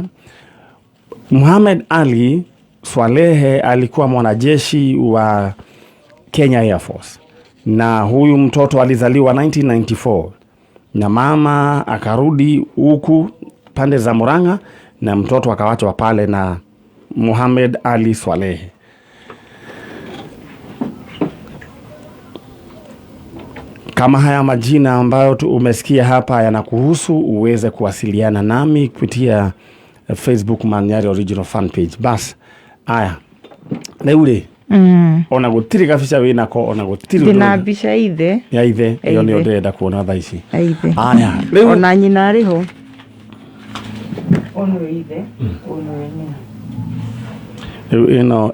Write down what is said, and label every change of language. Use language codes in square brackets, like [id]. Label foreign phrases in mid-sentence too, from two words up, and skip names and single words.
[sw] Mohamed Ali Swalehe alikuwa mwanajeshi wa Kenya Air Force na huyu mtoto alizaliwa 1994 na mama akarudi huku pande za Murang'a, na mtoto akawachwa pale na Muhammad Ali Swalehe. Kama haya majina ambayo umesikia hapa yanakuhusu, uweze kuwasiliana nami kupitia Facebook Man-Nyari Original Fan Page. Bas, aya. Leule. [ki] Ona gutiri kabisa wina ko ona gutiri. Ndina mbica ithe. Ya ithe, iyo ni ndenda kuona thaa ici. Ithe. Aya. Ona nyina ari ho. Ono ithe, ono nyina.